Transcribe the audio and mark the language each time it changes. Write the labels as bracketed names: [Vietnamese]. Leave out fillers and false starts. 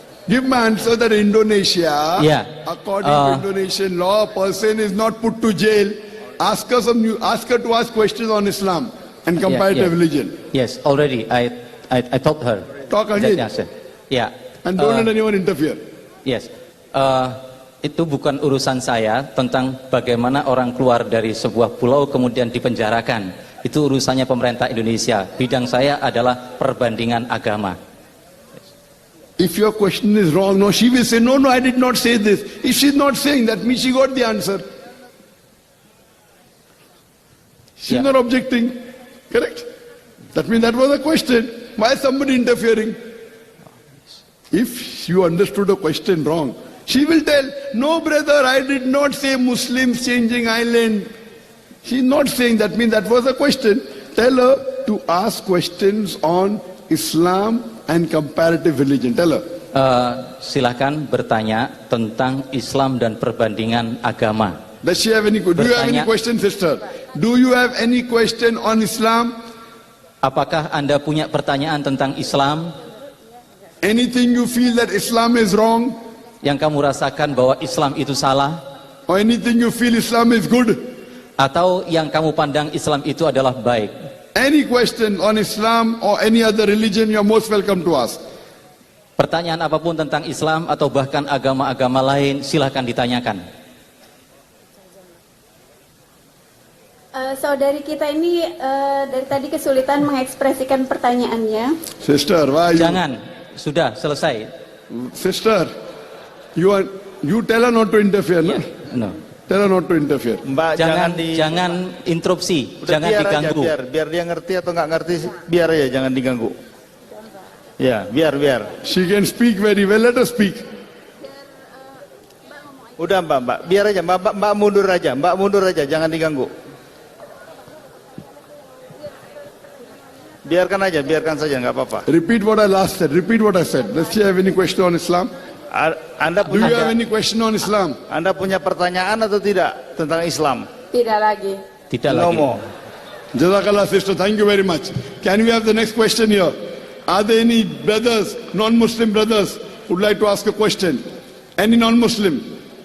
[English] Give my answer that Indonesia, according to Indonesian law, a person is not put to jail. Ask her to ask questions on Islam and comparative religion. Yes, already I told her. Talk again. Yeah. And don't let anyone interfere. Yes. [Indonesian] Itu bukan urusan saya tentang bagaimana orang keluar dari sebuah pulau kemudian dipenjarakan. Itu urusannya pemerintah Indonesia. Bidang saya adalah perbandingan agama. [English] If your question is wrong, no, she will say, no, I did not say this. If she's not saying, that means she got the answer. She's not objecting. Correct? That means that was a question. Why is somebody interfering? If you understood the question wrong, she will tell, no brother, I did not say Muslims changing island. She's not saying, that means that was a question. Tell her to ask questions on Islam and comparative religion. Tell her. [Indonesian] Silakan bertanya tentang Islam dan perbandingan agama. [English] Does she have any? Do you have any question, sister? Do you have any question on Islam? [Indonesian] Apakah Anda punya pertanyaan tentang Islam? [English] Anything you feel that Islam is wrong? [Indonesian] Yang kamu rasakan bahwa Islam itu salah? [English] Or anything you feel Islam is good? [Indonesian] Atau yang kamu pandang Islam itu adalah baik? [English] Any question on Islam or any other religion, you are most welcome to ask. [Indonesian] Pertanyaan apapun tentang Islam atau bahkan agama-agama lain, silahkan ditanyakan. Saudari kita ini dari tadi kesulitan mengekspresikan pertanyaannya. [English] Sister, why you? [Indonesian] Jangan, sudah selesai. [English] Sister, you tell her not to interfere, no? No. Tell her not to interfere. [Indonesian] Mbak, Jangan interupsi, jangan biar diganggu. aja, biar dia ngerti atau nggak ngerti, biar aja, jangan diganggu. Ya, biar. [English] She can speak very well. Let her speak. [Indonesian] Udah Mbak, biar aja, Mbak mundur aja, jangan diganggu. Biarkan saja, nggak apa-apa. [English] Repeat what I last said. Repeat what I said. Does she have any question on Islam? Do you have any question on Islam? [Indonesian] Anda punya pertanyaan atau tidak tentang Islam? Tidak lagi. Tidak lagi. [English] Jazakallah, sister. Thank you very much. Can we have the next question here? Are there any brothers, non-Muslim brothers, who would like to ask a question? Any non-Muslim?